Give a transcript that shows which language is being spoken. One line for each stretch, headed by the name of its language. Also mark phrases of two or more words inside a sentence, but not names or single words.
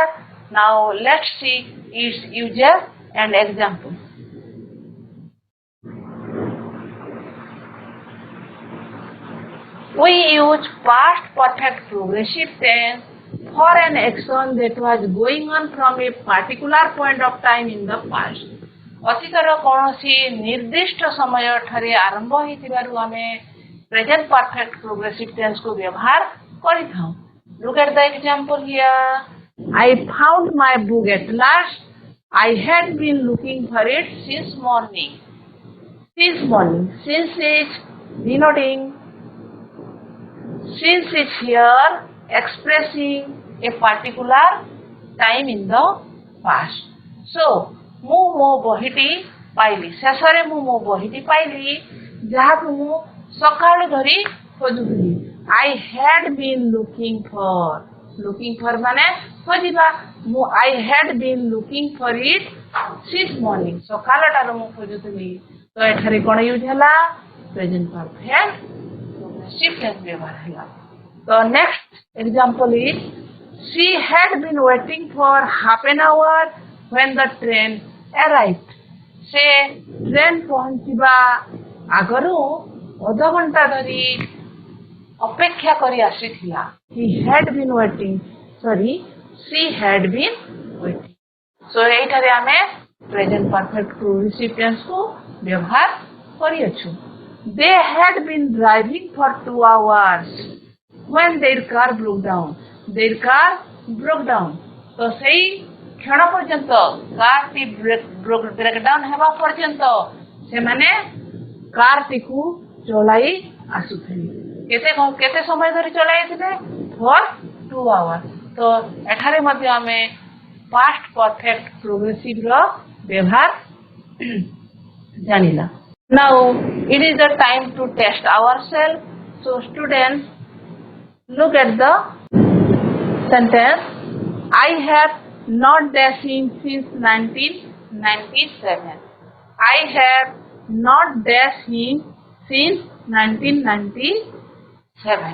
English: Now let's see its uses and examples. We use past perfect progressive tense for an action that was going on from a particular point of time in the past. ଅତୀତର କୌଣସି ନିର୍ଦ୍ଦିଷ୍ଟ ସମୟ ଠାରେ ଆରମ୍ଭ ହୋଇଥିବାରୁ ଆମେ present perfect progressive tense କୁ ବ୍ୟବହାର କରିଥାଉ. Look at the example here. I found my book at last. I had been looking for it since morning. Since morning. Since is denoting. Since is here expressing a particular time in the past. So,
Odia: ମୁଁ ମୋ ବହିଟି ପାଇଲି. ଶେଷରେ ମୁଁ ମୋ ବହିଟି ପାଇଲି ଯାହାକୁ ମୁଁ ସକାଳୁ ଧରି ଖୋଜୁଥିଲି.
English: I had been looking for
Odia: ମାନେ ଖୋଜିବା.
English: I had been looking for it since morning.
Odia: ସକାଳଟାରୁ ମୁଁ ଖୋଜୁଥିଲି. ତ ଏଠାରେ କ'ଣ ୟୁଜ୍ ହେଲା?
English: present perfect progressive tense
Odia: ବ୍ୟବହାର ହେଲା.
English: ତ next example is she had been waiting for half an hour when the train arrived.
Odia: ସେ ଟ୍ରେନ୍ ପହଞ୍ଚିବା ଆଗରୁ ଅଧଘଣ୍ଟା ଧରି ଅପେକ୍ଷା କରି ଆସିଥିଲା.
English: She had been waiting. So
Odia: ଏଇଠାରେ ଆମେ
English: present perfect progressive tense
Odia: କୁ ବ୍ୟବହାର କରିଅଛୁ.
English: They had been driving for 2 hours when their car broke down.
Odia: ତ ସେଇ କ୍ଷଣ ପର୍ଯ୍ୟନ୍ତ କାରଟି ବ୍ରେକଡାଉନ୍ ହେବା ପର୍ଯ୍ୟନ୍ତ ସେମାନେ କାରଟିକୁ ଚଳାଇ ଆସୁଥିଲେ. କେତେ ସମୟ ଧରି ଚଳାଇଥିଲେ?
English: For 2 hours.
Odia: ତ ଏଠାରେ ମଧ୍ୟ ଆମେ
English: past perfect progressive
Odia: ର ବ୍ୟବହାର ଜାଣିଲା.
English: Now it is the time to test ourselves. So students, look at the sentence. I have not dashing since 1997. I have not dashing since 1997.